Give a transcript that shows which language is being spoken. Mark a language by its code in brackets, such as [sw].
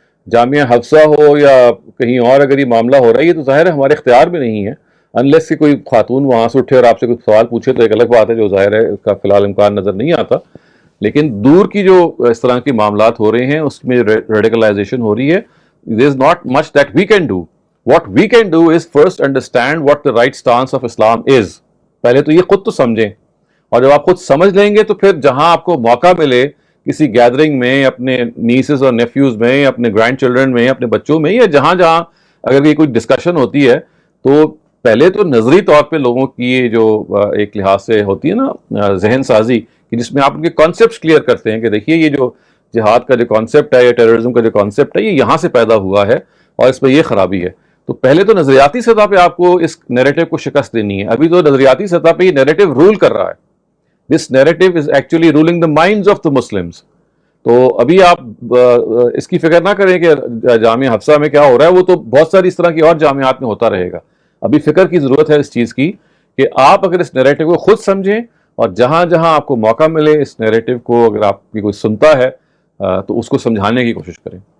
[ur] جامعہ حفصہ ہو یا کہیں اور اگر یہ معاملہ ہو رہا ہے, یہ تو ظاہر ہے ہمارے اختیار میں نہیں ہے, انلیس کہ کوئی خاتون وہاں سے اٹھے اور آپ سے کوئی سوال پوچھے تو ایک الگ بات ہے جو ظاہر ہے اس کا فی الحال امکان نظر نہیں آتا. لیکن دور کی جو اس طرح کی معاملات ہو رہے ہیں اس میں ریڈیکلائزیشن ہو رہی ہے, [en] there is not much that we can do. What we can do is first understand what the right stance of Islam is. [ur] پہلے تو یہ خود تو سمجھیں, اور جب آپ خود سمجھ لیں گے تو پھر جہاں آپ کو موقع ملے کسی گیدرنگ میں, اپنے نیسز اور نیفیوز میں, اپنے گرینڈ چلڈرن میں, اپنے بچوں میں, یا جہاں جہاں اگر یہ کوئی ڈسکشن ہوتی ہے, تو پہلے تو نظری طور پہ لوگوں کی جو ایک لحاظ سے ہوتی ہے نا ذہن سازی, کہ جس میں آپ ان کے کانسیپٹس کلیئر کرتے ہیں کہ دیکھیے یہ جو جہاد کا جو کانسیپٹ ہے یا ٹیررزم کا جو کانسیپٹ ہے یہ یہاں سے پیدا ہوا ہے اور اس میں یہ خرابی ہے. تو پہلے تو نظریاتی سطح پہ آپ کو اس نیریٹو کو شکست دینی ہے. ابھی تو نظریاتی سطح پہ یہ نیریٹو رول کر رہا ہے. [en] This narrative is actually ruling the minds of the Muslims. [ur] تو ابھی آپ اس کی فکر نہ کریں کہ جامعہ حفصہ میں کیا ہو رہا ہے, وہ تو بہت ساری اس طرح کی اور جامعات میں ہوتا رہے گا. ابھی فکر کی ضرورت ہے اس چیز کی کہ آپ اگر اس نیریٹو کو خود سمجھیں اور جہاں جہاں آپ کو موقع ملے اس نیریٹو کو اگر آپ کی کوئی سنتا ہے تو اس کو سمجھانے کی کوشش کریں.